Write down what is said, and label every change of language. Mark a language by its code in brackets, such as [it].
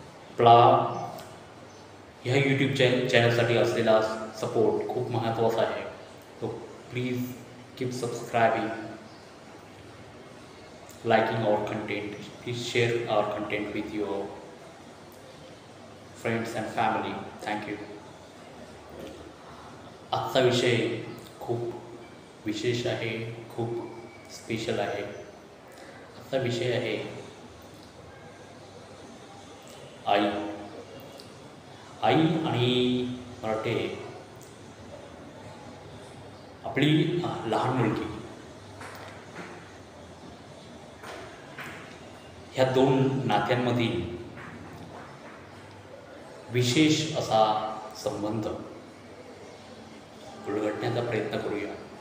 [mr] आपला ह्या यूट्यूब चॅनलसाठी असलेला सपोर्ट खूप महत्त्वाचा आहे. [en] तो please keep subscribing, liking our content. Please share our content with your friends and family. Thank you. [mr] आजचा विषय खूप विशेष आहे, खूप स्पेशल आहे. आजचा विषय आहे आई. आई आणि मराठे आपली लहान मुलगी ह्या दोन नात्यांमधील विशेष असा संबंध उलगडण्याचा प्रयत्न करूया.